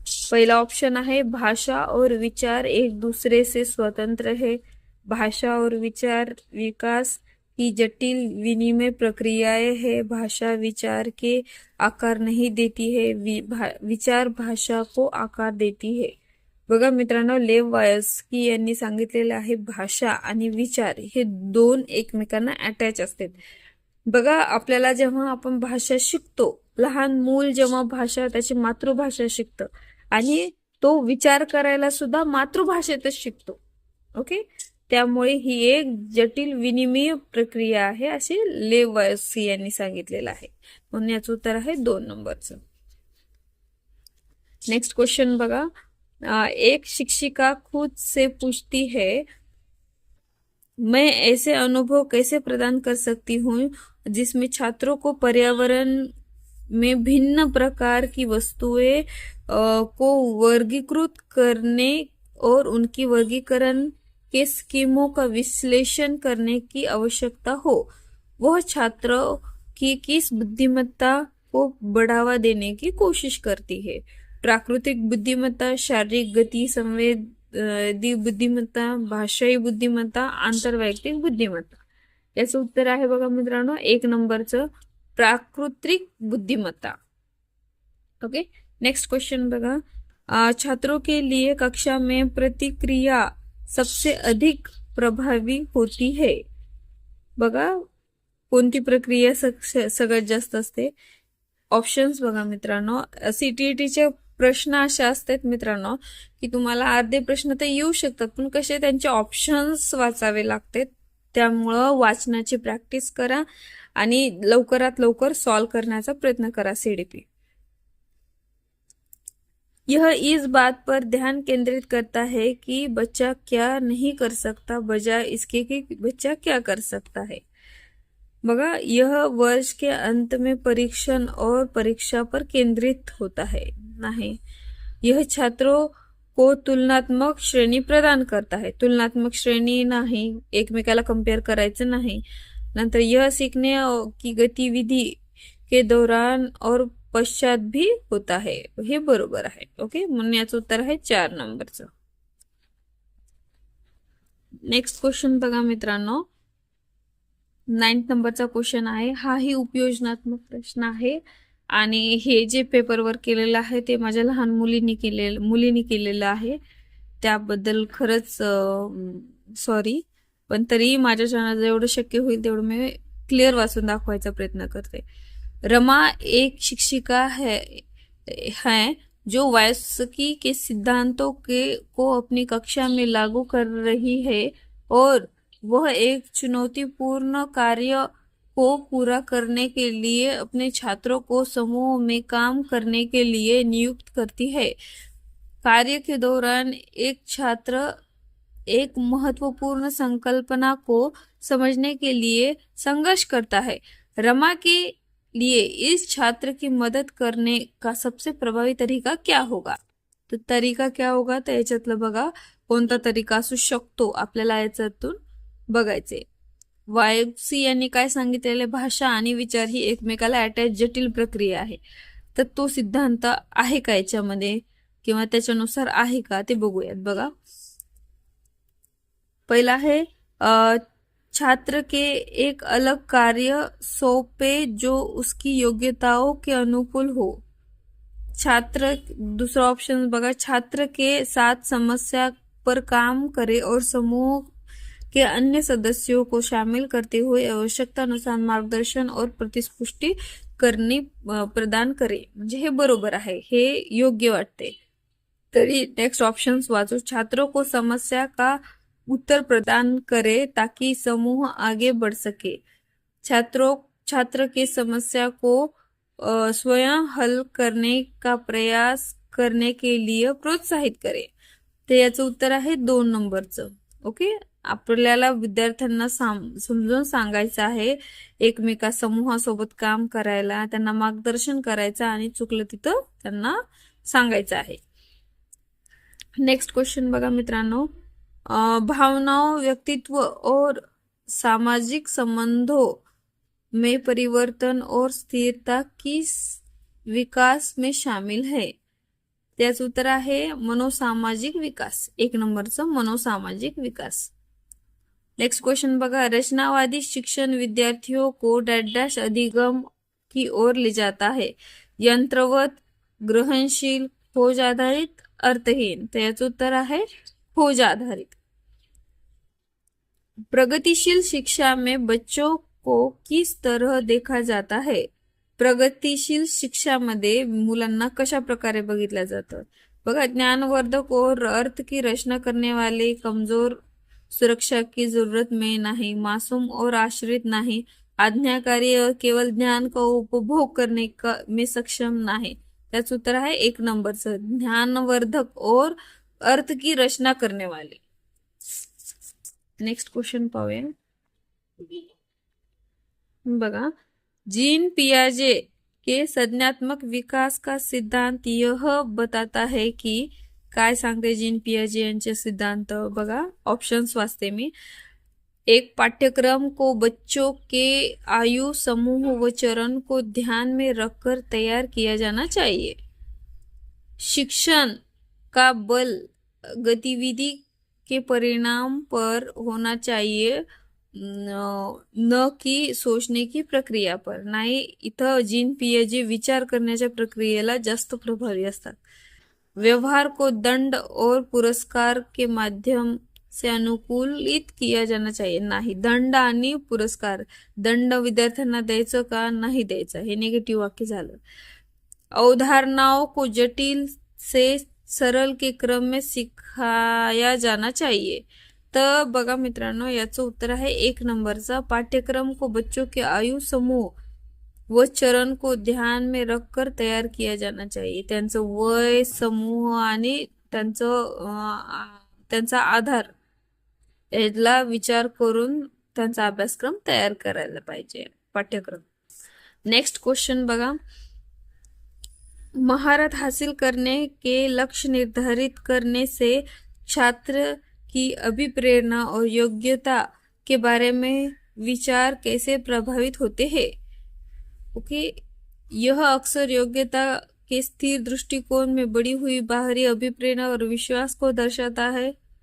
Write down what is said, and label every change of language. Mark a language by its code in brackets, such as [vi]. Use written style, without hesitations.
[hi] पहला ऑप्शन है भाषा और विचार एक दूसरे से स्वतंत्र है. भाषा और विचार विकास की जटिल विनिमय प्रक्रियाएं है. भाषा विचार के आकार नहीं देती है, विचार भाषा को आकार देती है. [mr] बघा मित्रांनो, लेव वायस्की यांनी सांगितलेलं आहे भाषा आणि विचार हे दोन एकमेकांना अटॅच असतात. बघा, आपल्याला जेव्हा आपण भाषा शिकतो, लहान मूल जेव्हा भाषा त्याची मातृभाषा शिकतं आणि तो विचार करायला सुद्धा मातृभाषेतच शिकतो. ओके, त्यामुळे ही एक जटिल विनिमय प्रक्रिया आहे असे लेव वायस्की यांनी सांगितलेलं आहे. म्हणून याचं उत्तर आहे 2 नंबरचं. नेक्स्ट क्वेश्चन बघा, [hi] एक शिक्षिका खुद से पूछती है, मैं ऐसे अनुभव कैसे प्रदान कर सकती हूँ जिसमें छात्रों को पर्यावरण में भिन्न प्रकार की वस्तुएं को वर्गीकृत करने और उनकी वर्गीकरण के स्कीमों का विश्लेषण करने की आवश्यकता हो. वह छात्रों की किस बुद्धिमत्ता को बढ़ावा देने की कोशिश करती है? प्राकृतिक बुद्धिमत्ता, शारीरिक गति संवेदी बुद्धिमत्ता, भाषाई बुद्धिमत्ता, आंतरवैयक्तिक बुद्धिमत्ता. [mr] याचं उत्तर आहे बघा मित्रांनो 1 नंबरचं प्राकृतिक बुद्धिमत्ता. ओके, नेक्स्ट क्वेश्चन बघा, [hi] छात्रों के लिए कक्षा में प्रतिक्रिया सबसे अधिक प्रभावी होती है. [mr] बघा, कोणती प्रक्रिया सगळ्यात जास्त असते? ऑप्शन्स बघा मित्रांनो, सीटीईटीचे प्रश्न असे असतात मित्रांनो की तुम्हाला अर्धे प्रश्न तर येऊ शकतात, पण कसे त्यांचे ऑप्शन्स वाचावे लागतात. त्यामुळं वाचनाची प्रॅक्टिस करा आणि लवकरात लवकर सॉल्व करण्याचा प्रयत्न करा सीडीपी. [hi] यह इस बात पर ध्यान केंद्रित करता है कि बच्चा क्या नहीं कर सकता बजाय इसके कि बच्चा क्या कर सकता है. बघा, यह वर्ष के अंत में परीक्षण और परीक्षा पर केंद्रित होता है. नहीं, यह छात्रों को तुलनात्मक श्रेणी प्रदान करता है. [mr] तुलनात्मक श्रेणी नाही, एकमेकाला कंपेअर करायचं नाही. [hi] नंतर यह सीखने की गतिविधि के दौरान और पश्चात भी होता है. [mr] हे बरोबर आहे. ओके, म्हणून याचं उत्तर आहे 4 नंबरचं. नेक्स्ट क्वेश्चन बघा मित्रांनो, 9th नंबरचा क्वेश्चन आहे. हाही उपयोजनात्मक प्रश्न आहे आणि हे जे पेपरवर केलेलं आहे ते माझ्या लहान मुलींनी केलेलं आहे. त्याबद्दल खरंच सॉरी, पण तरी माझ्या चॅनल जेवढं शक्य होईल तेवढं मी क्लिअर वाचून दाखवायचा प्रयत्न करते. [hi] रमा एक शिक्षिका है जो वायस्की के सिद्धांतों को अपनी कक्षा में लागू कर रही है और वह एक चुनौतीपूर्ण कार्य को पूरा करने के लिए अपने छात्रों को समूह में काम करने के लिए नियुक्त करती है. कार्य के दौरान एक छात्र एक महत्वपूर्ण संकल्पना को समझने के लिए संघर्ष करता है. रमा के लिए इस छात्र की मदद करने का सबसे प्रभावी तरीका क्या होगा? तो तरीका क्या होगा, [mr] तर याच्यातलं बघा कोणता तरीका असू शकतो आपल्याला याच्यातून बघायचे. वायस्की यांनी काय सांगितलेले, भाषा आणि विचार ही एकमेकाला अटॅच जटिल प्रक्रिया आहे. तर तो सिद्धांत आहे का याच्यामध्ये किंवा त्याच्यानुसार आहे का ते बघूयात. [hi] बघा, पहिला है छात्र के एक अलग कार्य सौंपे जो उसकी योग्यताओं के अनुकूल हो. छात्र, दूसरा ऑप्शन बघा, छात्र के साथ समस्या पर काम करे और समूह के अन्य सदस्यों को शामिल करते हुए आवश्यकतानुसार मार्गदर्शन और प्रतिपुष्टि करणे प्रदान करे. [mr] म्हणजे हे बरोबर आहे, हे योग्य वाटते. तरी नेक्स्ट ऑप्शंस वाचो. [hi] छात्रों को समस्या का उत्तर प्रदान करे ताकि समूह आगे बढ़ सके. छात्र के समस्या को स्वयं हल करने का प्रयास करने के लिए प्रोत्साहित करे. [mr] ते याचं उत्तर आहे 2 नंबरचं. ओके, आपल्याला विद्यार्थ्यांना समजून सांगायचं आहे एकमेका समूहासोबत काम करायला, त्यांना मार्गदर्शन करायचं आणि चुकलं तिथं त्यांना सांगायचं आहे. [hi] नेक्स्ट क्वेश्चन बघा मित्रांनो, भावनाओं, व्यक्तित्व और सामाजिक संबंधों में परिवर्तन और स्थिरता किस विकास में शामिल है? [mr] त्याचं उत्तर आहे मनोसामाजिक विकास. 1 नंबरचं मनोसामाजिक विकास. नेक्स्ट क्वेश्चन बघा, [hi] रचनावादी शिक्षण विद्यार्थियों को अधिगम की ओर ले जाता है. यंत्रवत, ग्रहणशील, खोज आधारित, अर्थहीन। [mr] तर याचं उत्तर आहे खोज आधारित। [hi] प्रगतिशील शिक्षा में बच्चों को किस तरह देखा जाता है? [mr] प्रगतिशील शिक्षामध्ये मुलांना कशा प्रकारे बघितलं जातं? [hi] बघा, ज्ञानवर्धक और अर्थ की रचना करने वाले, कमजोर, सुरक्षा की जरूरत में नहीं, मासूम और आश्रित नहीं, आज्ञाकारी और केवल ज्ञान का उपभोग करने का में सक्षम नाही। [mr] त्याचं उत्तर आहे 1 नंबरचं, [hi] ज्ञानवर्धक और अर्थ की रचना करने वाले। [mr] नेक्स्ट क्वेश्चन पाहूया। [hi] बघा, जीन पियाजे के संज्ञात्मक विकास का सिद्धांत यह बताता है कि, [mr] काय सांगते जीन पियाजे यांचे सिद्धांत? बघा, ऑप्शन्स वाचते मी। [hi] एक, पाठ्यक्रम को बच्चों के आयु समूह व चरण को ध्यान में रखकर तैयार किया जाना चाहिए। शिक्षण का बल गतिविधि के परिणाम पर होना चाहिए, न की सोचने की प्रक्रिया पर। [mr] नाही, इथं जीन पियाजे विचार करण्याच्या प्रक्रियेला जास्त प्रभावी असतात। [hi] व्यवहार को दंड और पुरस्कार के माध्यम से अनुकूलित किया जाना चाहिए। [mr] नाही, दंड आणि पुरस्कार, दंड विद्यार्थ्यांना द्यायचं का नाही द्यायचं, हे निगेटिव्ह वाक्य झालं। [hi] अवधारणाओं को जटिल से सरल के क्रम में सिखाया जाना चाहिए। [mr] तर बघा मित्रांनो, याचं उत्तर आहे 1 नंबरचा, [hi] पाठ्यक्रम को बच्चों के आयु समूह व चरण को ध्यान में रखकर तयार किया जाना चाहिए। [mr] त्यांचं वय, समूह आणि त्यांचा आधार याला विचार करून त्यांचा अभ्यासक्रम तयार करायला पाहिजे, पाठ्यक्रम। नेक्स्ट क्वेश्चन बघा, [hi] महारत हासिल करने के लक्ष्य निर्धारित करने से छात्र की अभिप्रेरणा और योग्यता के बारे में विचार कैसे प्रभावित होते हैं? ओके, यह अक्सर योग्यता के स्थिर दृष्टिकोण में बढ़ी हुई बाहरी अभिप्रेरणा और विश्वास को दर्शाता है।